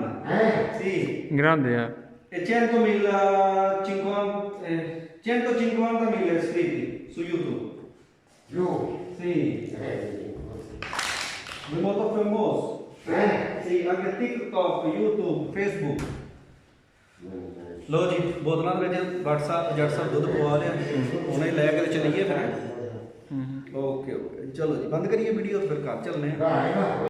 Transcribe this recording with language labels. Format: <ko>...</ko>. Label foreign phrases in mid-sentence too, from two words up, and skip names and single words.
<it>Sì. Grande, E 150.000 iscritti su YouTube. Giù. Sì. È molto famoso. Sì, anche TikTok, YouTube, Facebook.</it> <hi>लो जी बोतलों में व्हाट्सएप दूध पवा लिया उन्हें लैके चलिए फिर</hi> <en>okay okay</en> <hi>चलो जी बंद करिए वीडियो फिर घर चलने</hi> <it>Vai, vai.</it>